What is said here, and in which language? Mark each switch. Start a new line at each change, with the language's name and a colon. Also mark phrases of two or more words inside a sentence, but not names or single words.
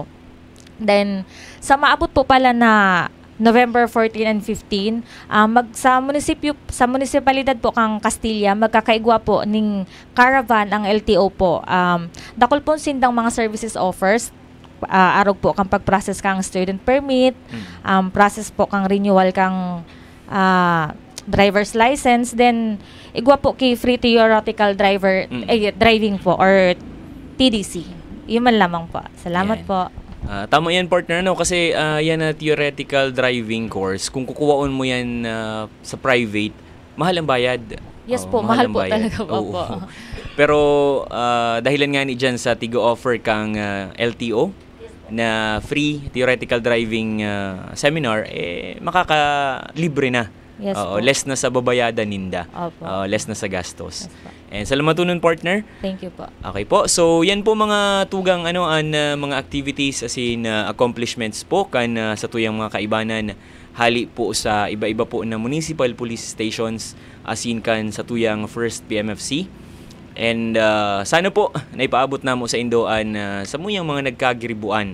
Bikol: Then, sa maabot po pala na November 14 and 15, sa munisipalidad po kang Castilla, magkakaigwa po ning caravan ang LTO po. Dakol po sindang mga services offers, arog po kang pag-process kang
English: student permit,
Bikol: process po kang renewal kang
English: driver's license,
Bikol: then igwa po kay
English: free theoretical driving
Bikol: po or TDC.
Filipino: Yun man lamang po. Salamat po. Tama yan, partner, no?
Bikol: Kasi yan na
English: theoretical driving course.
Bikol: Kung kukuwaon mo yan sa private, mahal ang bayad.
Filipino: Yes po, mahal po talaga po.
Bikol: Pero dahilan nga ni dyan sa tigo-offer kang LTO na
English: free theoretical driving seminar,
Bikol: makakalibre na. Yes po. Less na sa babayadan ninda. Less na sa gastos.
Filipino: Yes po.
Bikol: And salamat nun, partner.
English: Thank you po.
Filipino: Okay po.
Bikol: So, yan po mga tugang mga activities as in accomplishments po kan sa tuyang mga kaibanan hali po sa iba-iba po na municipal police stations as in kan sa tuyang first PMFC. And sana po naipaabot na mo sa Indoan sa muyang mga nagkagiribuan.